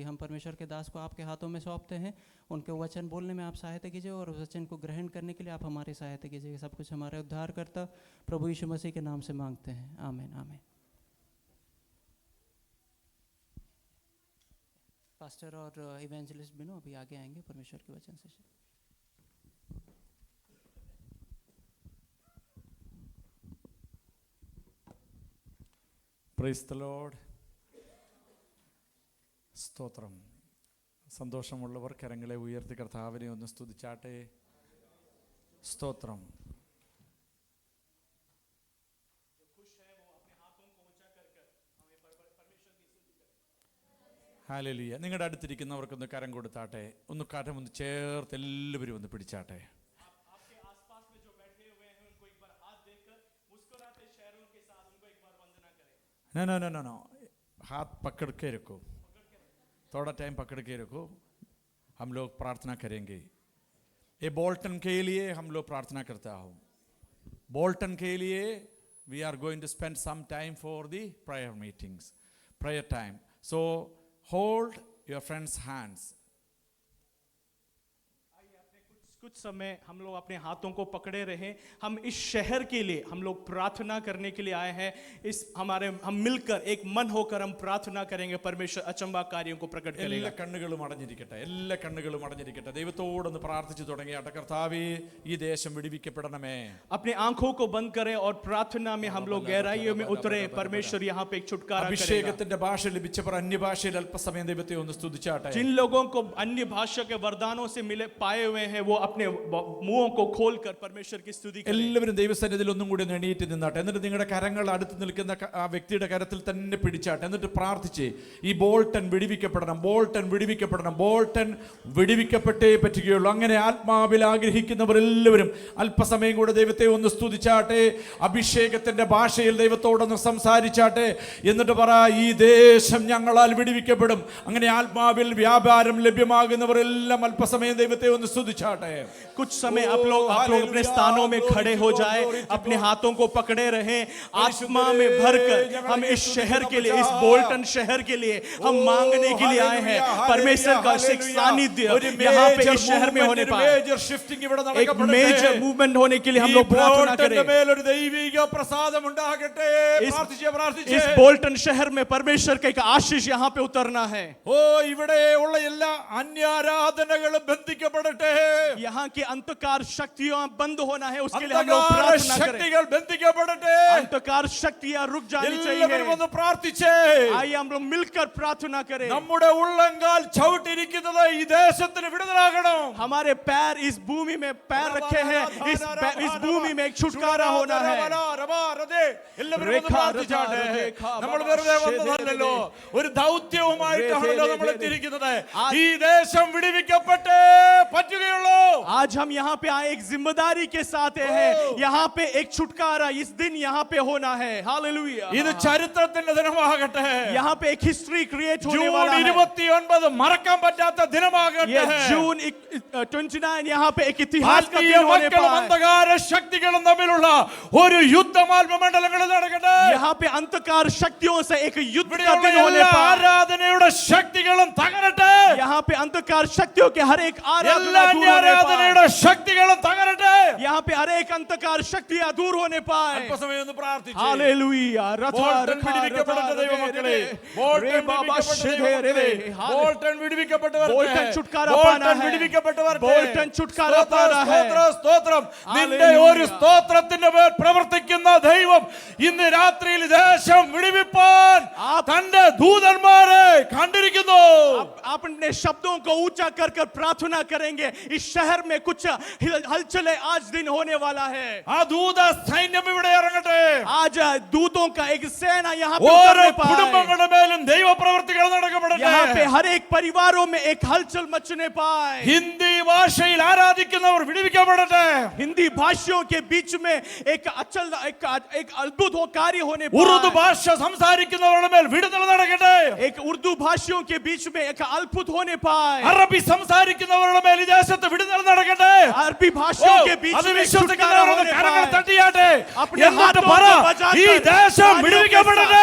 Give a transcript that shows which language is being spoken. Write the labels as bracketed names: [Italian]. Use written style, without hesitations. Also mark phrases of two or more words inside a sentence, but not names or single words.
[Hindi] हम परमेश्वर के दास को आपके हाथों में सौंपते हैं, उनके वचन बोलने में आप सहायता कीजिए और उस वचन को ग्रहण करने के लिए आप हमारी सहायता कीजिए। सब कुछ हमारे उद्धार करता प्रभु यीशु मसीह के नाम से मांगते हैं, आमीन आमीन। पास्टर और इवेंजलिस्ट बिनो अभी आगे आएंगे परमेश्वर के वचन से। [English] Praise the Lord. [Malayalam] സ്തോത്രം. സന്തോഷമുള്ളവർ കരങ്ങളെ ഉയർത്തി കർത്താവിനെ ഒന്ന് സ്തുതിച്ചാട്ടെ. സ്തോത്രം. ഹല്ലേലൂയ. നിങ്ങളുടെ അടുത്തിരിക്കുന്നവർക്കൊന്ന് കരം കൊടുത്താട്ടെ. ഒന്ന് കരം ഒന്ന് ചേർത്ത് എല്ലാവരും ഒന്ന് പിടിച്ചാട്ടെ. [Hindi] नो, हाथ पकड़ के रखो, थोड़ा टाइम पकड़ के रखो. हम लोग प्रार्थना करेंगे. ये बोल्टन के लिए हम लोग प्रार्थना करता हूँ. बोल्टन के लिए [English] we are going to spend some time for the prayer meetings, prayer time. So hold your friends' hands. [Hindi] कुछ समय हम लोग अपने हाथों को पकड़े रहें. हम इस शहर के लिए हम लोग प्रार्थना करने के लिए आए हैं. हम मिलकर एक मन होकर हम प्रार्थना करेंगे. परमेश्वर अचंबा कार्यों को प्रकट करेगा. [Malayalam] എല്ലാ കണ്ണുകളും അടഞ്ഞിരിക്കട്ടെ. ദൈവത്തോടൊന്ന് പ്രാർത്ഥിച്ചു തുടങ്ങിയാട്ടെ. കർത്താവേ, ഈ ദേശം വിടുവിക്കപ്പെടണമേ. [Hindi] अपने आंखों को बंद करें और प्रार्थना में हम लोग गहराइयों में उतरे. परमेश्वर यहाँ पे एक छुटकारा करेगा. [Malayalam] അഭിഷേകത്തിന്റെ ഭാഷ ലഭിച്ചവർ അന്യഭാഷയിൽ അല്പസമയം ദൈവത്തെ ഒന്ന് സ്തുതിച്ചാട്ടെ. [Hindi] जिन लोगों को अन्य भाषा के वरदानों से मिले पाए हुए हैं वो अपने मुंहों को खोलकर परमेश्वर की स्तुति करें. [Malayalam] എല്ലാവരും ദൈവസന്നിധിയിൽ ഒന്നും കൂടി എണീറ്റ് നിന്നാട്ടെ. എന്നിട്ട് നിങ്ങളുടെ കരങ്ങൾ അടുത്ത് നിൽക്കുന്ന ആ വ്യക്തിയുടെ കരത്തിൽ തന്നെ പിടിച്ചാട്ടെ. എന്നിട്ട് പ്രാർത്ഥിച്ച് ഈ ബോൾട്ടൻ വിടുവിക്കപ്പെടണം. ബോൾട്ടൻ വിടുവിക്കപ്പെട്ടേ പറ്റുകയുള്ളൂ. അങ്ങനെ ആത്മാവിൽ ആഗ്രഹിക്കുന്നവർ എല്ലാവരും അല്പസമയം കൂടെ ദൈവത്തെ ഒന്ന് സ്തുതിച്ചാട്ടെ. അഭിഷേകത്തിന്റെ ഭാഷയിൽ ദൈവത്തോടൊന്ന് സംസാരിച്ചാട്ടെ. എന്നിട്ട് പറ, ഈ ദേശം ഞങ്ങളാൽ വിടുവിക്കപ്പെടും. അങ്ങനെ ആത്മാവിൽ വ്യാപാരം ലഭ്യമാകുന്നവരെല്ലാം അല്പസമയം ദൈവത്തെ ഒന്ന് സ്തുതിച്ചാട്ടെ. [Hindi] कुछ समय आप लोग अपने स्थानों में खड़े हो जाए, अपने हाथों को पकड़े रहें. आत्मा में भरकर हम इस शहर के लिए, इस बोल्टन शहर के लिए हम मांगने के लिए आए हैं. परमेश्वर का एक सानिध्य यहाँ पे इस शहर में होने पाए. एक [English] major movement [Hindi] होने के लिए हम लोग प्रार्थना करें. इस बोल्टन शहर में परमेश्वर का एक आशीष यहाँ पे उतरना है. [Malayalam] ഇവിടെയുള്ള എല്ലാ അന്യാരാധനകളും ബന്ധിക്കപ്പെടട്ടെ. [Hindi] यहाँ की अंधकार शक्तियां बंद होना है. उसके लिए हम लोग प्रार्थना करें. अंधकार शक्तियां रुक जानी चाहिए. आइए हम लोग मिलकर प्रार्थना करें. [Malayalam] നമ്മുടെ ഉള്ളങ്കാൽ ചവിട്ടിരിക്കുന്നത് ഈ ദേശത്തിന് വിടുതലാകണം. [Hindi] हमारे पैर इस भूमि में पैर रखे हैं. इस भूमि में एक छुटकारा होना है. [Malayalam] നമ്മൾ വെറുതെ വന്നതല്ലല്ലോ, ഒരു ദൗത്യവുമായിട്ടാണല്ലോ നമ്മൾ എത്തിയിരിക്കുന്നത്. ഈ ദേശം വിടുവിക്കപ്പെട്ടേ പറ്റുകയുള്ളൂ. [Hindi] आज हम यहाँ पे आए एक जिम्मेदारी के साथ हैं. यहाँ पे एक छुटकारा इस दिन यहाँ पे होना है. हालेलुया. [Malayalam] ഇത് ചരിത്രത്തിന്റെ ദിനമാകട്ടെ. [Hindi] यहाँ पे एक [English] history create [Hindi] होने वाला है. [Malayalam] ജൂൺ 29 മറക്കാൻ പറ്റാത്ത ദിനമാകട്ടെ. [Hindi] जून 29 यहाँ पे एक इतिहास का दिन होने पाए. [Malayalam] അന്ധകാര ശക്തികളും തമ്മിലുള്ള ഒരു യുദ്ധമാത്മമണ്ഡലങ്ങളിൽ നടക്കട്ടെ. [Hindi] यहाँ पे अंधकार शक्तियों से एक युद्ध का दिन होने पाए. [Malayalam] ആരാധനയുടെ ശക്തികളും തകരട്ടെ. [Hindi] यहाँ पे अंधकार शक्तियों के हर एक आराधना दूर होने पाए. [Malayalam] ശക്തികളും തകരട്ടെ. [Hindi] यहाँ पे हर एक अंधकार शक्तियां दूर होने पाए. [Malayalam] അല്പസമയം ഒന്ന് പ്രാർത്ഥിച്ച്. [Hindi] हालेलुया. [Malayalam] ബോൾട്ടൻ വിടുവിക്കപ്പെടട്ടെ ദൈവമക്കളെ. ബോൾട്ടൻ വിടുവിക്കപ്പെട്ടവർ. [Hindi] ബോൾട്ടൻ छुटकारा पाना है. ബോൾട്ടൻ छुटकारा पाना है. [Malayalam] സ്തോത്രം. നിന്റെ ഒരു സ്തോത്രത്തിന്റെ മേൽ പ്രവർത്തിക്കുന്ന ദൈവം ഇന്ന് രാത്രിയിൽ ദേശം വിടുവിപ്പാൻ തന്റെ ദൂതന്മാരെ കണ്ടിരിക്കുന്നു. [Hindi] अपने शब्दों को ऊंचा कर कर प्रार्थना करेंगे. इस शहर में कुछ हलचलें आज दिन होने वाला है. [Malayalam] ആ ദൂത സൈന്യം ഇവിടെ ഇറങ്ങട്ടെ. [Hindi] आज दूतों का एक सेना यहाँ पे [Malayalam] ഓരോ [Hindi] उतरने पाए. [Malayalam] കുടുംബങ്ങളുടെ മേലും ദൈവപ്രവർത്തികൾ നടക്കപ്പെടട്ടെ. [Hindi] यहाँ पे हर एक परिवारों में एक हलचल मचने पाए. [Malayalam] ഹിന്ദി ഭാഷയിൽ ആരാധിക്കുന്നവർ വിടുവിക്കപ്പെടട്ടെ. [Hindi] हिंदी भाषियों के बीच में एक अद्भुत कार्य होने [Malayalam] ഉറുദു [Hindi] पाए. [Malayalam] ഭാഷ സംസാരിക്കുന്നവരുടെ മേൽ വിടുതൽ നടക്കട്ടെ. [Hindi] एक उर्दू भाषियों के बीच में एक अद्भुत होने पाए. [Malayalam] അറബി സംസാരിക്കുന്നവരുടെ മേൽ ഈ ദേശത്ത് വിടുതൽ നടക്കട്ടെ. [Hindi] अरबी भाषियों के बीच [Malayalam] അത് [Hindi] में छुटकारा [Malayalam] വിശ്വസിക്കുന്നവരുടെ [Hindi] होने [Malayalam] കരങ്ങൾ [Hindi] पाए. [Malayalam] തട്ടിയാട്ടെ. [Hindi] अपने [Malayalam] എന്നിട്ട് [Hindi] हाथों [Malayalam] പറ, [Hindi] को बजाकर [Malayalam] ഈ ദേശം വിടുവിക്കപ്പെടട്ടെ.